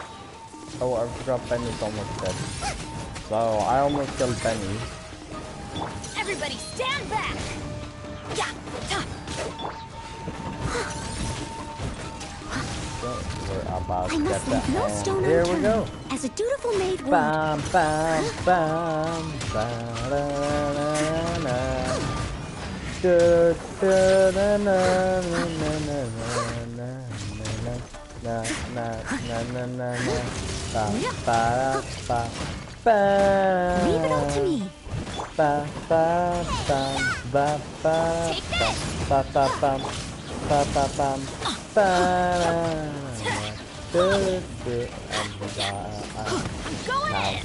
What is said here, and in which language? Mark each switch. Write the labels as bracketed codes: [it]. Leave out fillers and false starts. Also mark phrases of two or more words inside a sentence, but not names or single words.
[en] Oh, I forgot Benny's almost dead. So, I almost killed Benny. Everybody stand back! So, we're about I to get must that. leave no stone Here we unturned. go. As a dutiful maid would. Bam, bam, bam, ba-da-da-da-da. Leave it all to me. Go ahead!